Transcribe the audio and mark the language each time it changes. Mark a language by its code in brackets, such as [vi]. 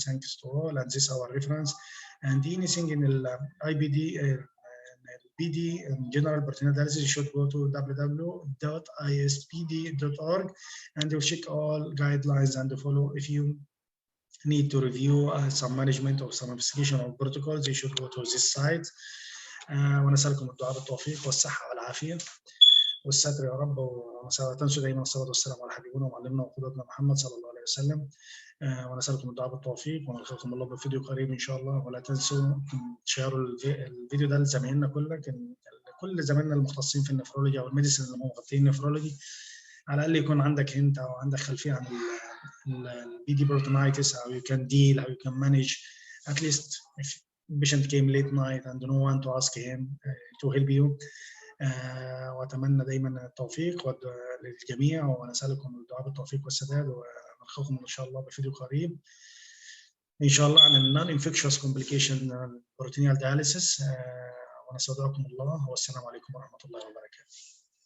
[en] Thanks to all, and this is our reference. And anything in the IBD, BD and general peritoneal dialysis, you should go to www.ispd.org and you'll check all guidelines and follow. If you need to review some management or some investigation or protocols, you should go to this site. [ar] ونسألكم الدعاء بالتوفيق والصحة والعافية والستر يا رب، ولا تنسوا دائما الصلاة والسلام على حبيبنا ومعلمنا وقدوتنا محمد صلى الله عليه وسلم. ونسألكم الدعاء بالتوفيق، ونلقاكم الله بفيديو قريب إن شاء الله. ولا تنسوا تشيروا الفيديو ده لزمايلنا كل زمايلنا المختصين في النفرولوجي أو الميديسن اللي مغطين النفرولوجي، على الأقل يكون عندك هنت أو عندك خلفية عن البي دي بروتونايتس، [en] how you can deal, how you can manage. At least if patient came late night and no one to ask him to help you. [ar] وأتمنى دايما التوفيق للجميع، ونسألكم الدعاء بالتوفيق والسداد، ونلقاكم إن شاء الله بفيديو قريب إن شاء الله عن [en] non-infectious complication peritoneal dialysis. [ar] ونستودعكم الله، والسلام عليكم ورحمة الله وبركاته.